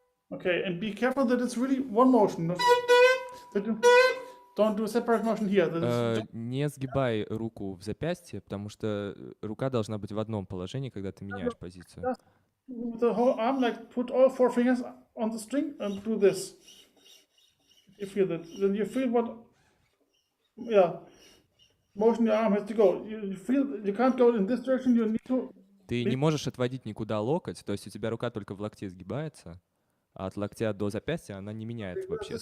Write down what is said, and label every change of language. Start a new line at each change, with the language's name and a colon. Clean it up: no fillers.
English: Okay, and be careful that it's really one motion. That you don't do a separate motion here. That is
Russian: Не сгибай руку в запястье, потому что рука должна быть в одном положении, когда ты меняешь позицию.
English: with the whole arm, like put all four fingers on the string and do this. You feel that. Then you feel what, motion your arm has to go. You feel you can't go in this direction, you need to.
Russian: Ты не можешь отводить никуда локоть, то есть у тебя рука только в локте сгибается, а от локтя до запястья она не меняет вообще